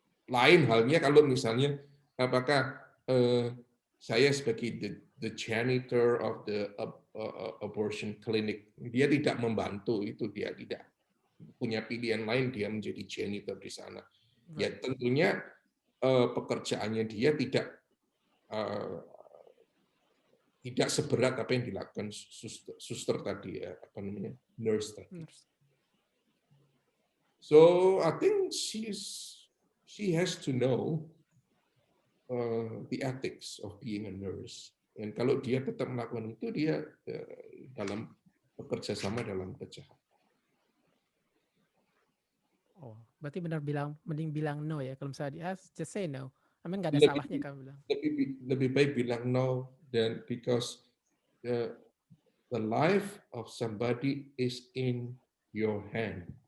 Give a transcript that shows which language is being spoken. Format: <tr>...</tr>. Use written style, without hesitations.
<id>Lain halnya kalau misalnya apakah saya sebagai</id> <en>the janitor of the abortion clinic,</en> <id>dia tidak membantu, itu dia tidak punya pilihan lain, dia menjadi janitor di sana. Ya tentunya pekerjaannya dia tidak seberat apa yang dilakukan suster tadi, apa namanya, nurse tadi.</id> <en>So I think she has to know the ethics of being a nurse.</en> <id>Dan kalau dia tetap melakukan itu, dia dalam bekerja sama dalam kejahatan. Oh, berarti mending bilang no ya. Kalau misalnya dia</id> <en>just say no.</en> <id>Amin nggak ada salahnya kamu bilang. Lebih baik bilang</id> <en>no, dan because the life of somebody is in your hand.</en>